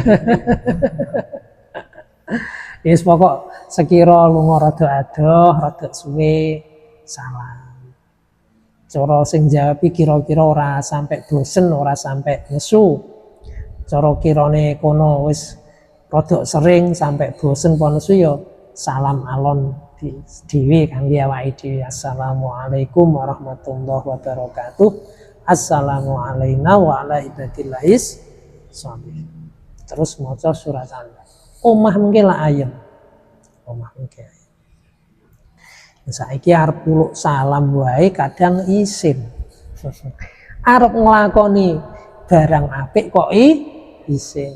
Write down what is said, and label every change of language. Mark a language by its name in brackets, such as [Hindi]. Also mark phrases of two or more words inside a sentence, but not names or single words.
[Javanese] Yes pokok sekira lunga rada adoh, rada suwe salam. Cara sing jawab kira-kira ora sampai bosen, ora sampai nesu. Cara kirane kono wis rada sering sampai bosen apa nesu ya salam alon dhewe kangge awake dhewe. [Arabic] السلام عليكم ورحمة الله وبركاته. السلام علينا وعلى عباد الله الصالحين. [Javanese] Terus maca surat Al-Baqarah. Omah mungkin lah ayem. Omah mungkin. Saiki arep puluk salam wae kadang isin. Arep nglakoni barang apik kok isin.